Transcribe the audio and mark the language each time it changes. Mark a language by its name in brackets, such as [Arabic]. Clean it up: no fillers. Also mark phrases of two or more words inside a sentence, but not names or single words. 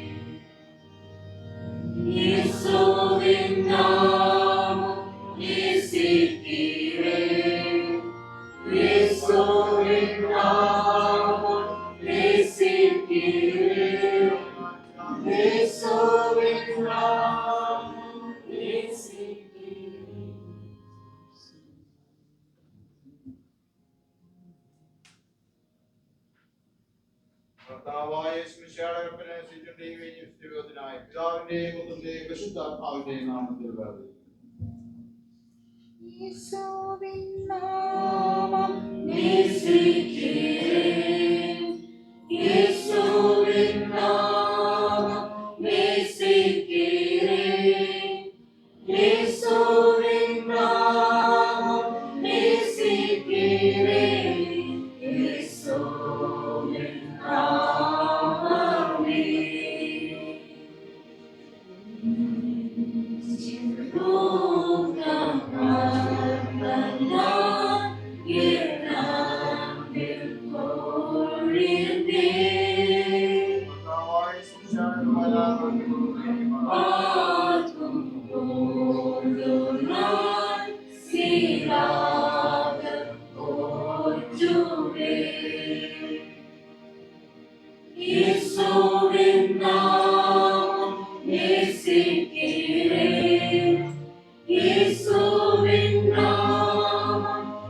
[Tamil] இயேசுவின் நாமம் நேசிக்கிறேன் இயேசுவின் நாமம் நேசிக்கிறேன் இயேசுவின் நாமம் நேசிக்கிறேன் [Malayalam] കർത്താവായ യേശുമിശിഹായുടെ കൽപ്പന അനുസരിച്ചുകൊണ്ടിരിക്കുകയും ജീവിതത്തിനായി പിതാവിന്റെയും പുത്രന്റെയും പരിശുദ്ധാത്മാവിന്റെയും നാമത്തിൽ വേർതിരിക്കുന്നു. യേശുവിൻ നാമം [Tamil] நேசிக்கிறேன் இயேசுவின் நாமம் நேசிக்கிறேன் இயேசுவின் நாமம் நேசிக்கிறேன் இயேசுவின் நாமமே [Malayalam] കർത്താവായ യേശുമിശിഹായുടെ [Tamil] இயேசுவின் நாமம் நேசிக்கிறேன் இயேசுவின் நாமம்